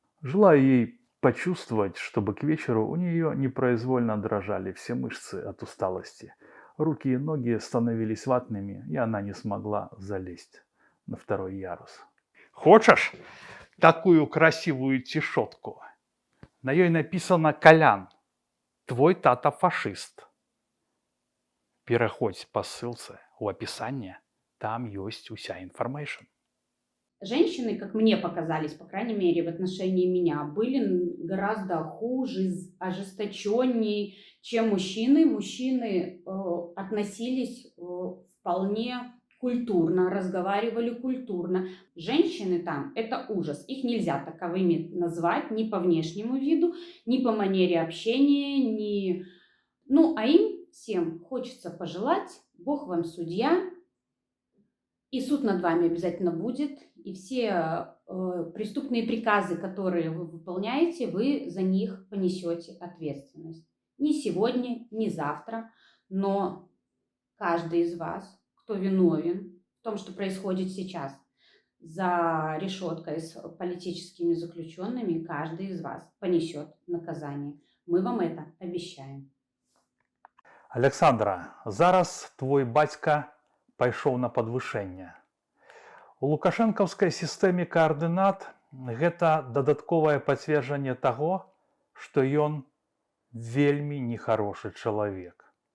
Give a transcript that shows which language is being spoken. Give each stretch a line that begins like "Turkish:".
Russian: Желаю ей почувствовать, чтобы к вечеру у нее непроизвольно дрожали все мышцы от усталости. Руки и ноги становились ватными, и она не смогла залезть на 2-й ярус. Хочешь такую красивую тишотку? На ней написано «Колян, твой тата фашист».
Belarusian: Пераходзь па ссылцы ў апісанні, там ёсць уся інфармейшн.
Russian: женщины, как мне показались, по крайней мере, в отношении меня, были гораздо хуже, ожесточеннее, чем мужчины. Мужчины относились вполне культурно, разговаривали культурно. Женщины там — это ужас. Их нельзя таковыми назвать ни по внешнему виду, ни по манере общения, ни... Ну, а им всем хочется пожелать: Бог вам судья, и суд над вами обязательно будет, и все преступные приказы, которые вы выполняете, вы за них понесете ответственность. Не сегодня, не завтра, но каждый из вас, кто виновен в том, что происходит сейчас за решеткой с политическими заключенными, каждый из вас понесет наказание. Мы вам это обещаем.
Belarusian: Александра, зараз твой бацька пайшоў на падвышэнне. У лукашэнкаўскай сістэме каардынат гэта дадатковае пацверджанне таго, што ён вельмі нехарошы чалавек.